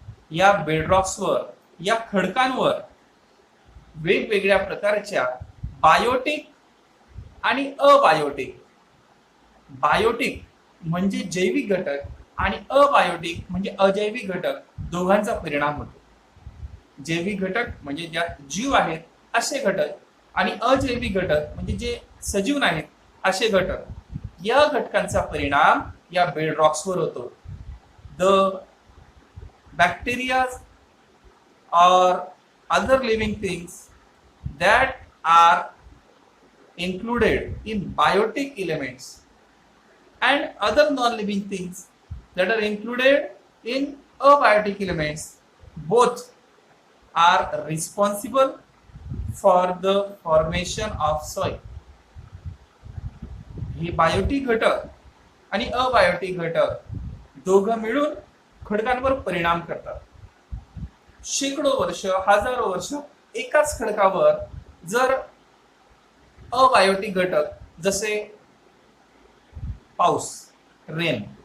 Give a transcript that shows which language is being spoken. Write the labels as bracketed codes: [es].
[mr] या बेडरॉक्सवर, या खडकांवर वेगवेगळ्या प्रकारच्या बायोटिक आणि अबायोटिक, बायोटिक म्हणजे जैविक घटक आणि अबायोटिक म्हणजे अजैविक घटक दोघांचा परिणाम होतो. जैविक घटक म्हणजे ज्यात जीव आहेत असे घटक आणि अजैविक घटक म्हणजे जे सजीव नाहीत असे घटक, या घटकांचा परिणाम या बेडरॉक्सवर होतो. [en] The bacteria or other living things that are included in biotic elements and other non-living things that are included in abiotic elements, both are responsible for the formation of soil. [mr] हे बायोटिक घटक आणि abiotic घटक दोघं मिळून खडकांवर परिणाम करतात. शेकडो वर्ष, हजारो वर्ष एकाच खडकावर जर अबायोटिक घटक जसे पाऊस, रेन,